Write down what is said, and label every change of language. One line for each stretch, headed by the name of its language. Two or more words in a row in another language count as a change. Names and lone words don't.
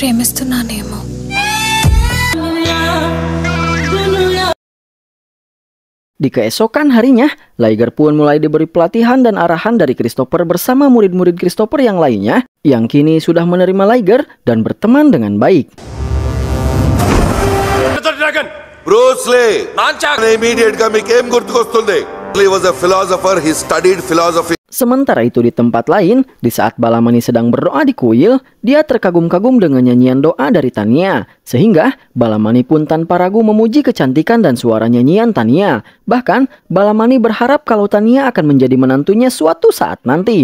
Indonesian: Di keesokan harinya, Liger pun mulai diberi pelatihan dan arahan dari Christopher bersama murid-murid Christopher yang lainnya, yang kini sudah menerima Liger dan berteman dengan baik.
Telugu: Bruce Lee, immediate-గా మీకేం గుర్తుకొస్తుంది?
English: He was a philosopher, he studied philosophy.
Indonesian: Sementara itu di tempat lain, di saat Balamani sedang berdoa di kuil, dia terkagum-kagum dengan nyanyian doa dari Tanya. Sehingga Balamani pun tanpa ragu memuji kecantikan dan suara nyanyian Tanya. Bahkan Balamani berharap kalau Tanya akan menjadi menantunya suatu saat nanti.